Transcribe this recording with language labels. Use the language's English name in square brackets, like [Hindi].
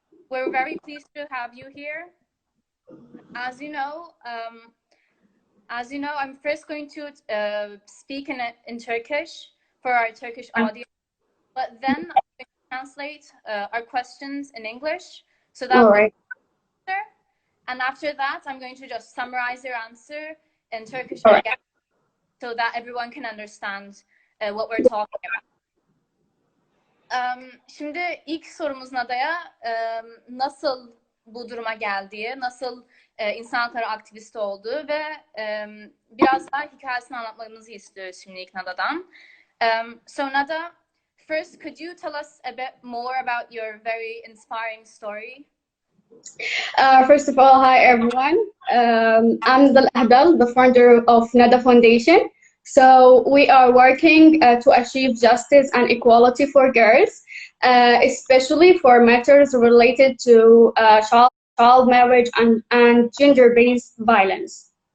[English] We're very pleased to have you here. As you know, I'm first going to speak in Turkish for our Turkish audience, but then I'm going to translate our questions in English so that All we right. can answer. And after that, I'm going to just summarize your answer in Turkish All right. again so that everyone can understand what we're talking about. [Turkish] Şimdi ilk sorumuz Nada'ya nasıl bu duruma geldiği, nasıl insan hakları aktivisti olduğu ve biraz daha hikayesini anlatmanızı istiyoruz şimdi ilk Nada'dan. [English] So Nada, first could you tell us a bit more about your very inspiring story? First of all, hi everyone. I'm Alahdal, the founder of Nada Foundation. So we are working to achieve justice and equality for girls, especially for matters related to child marriage and gender-based violence.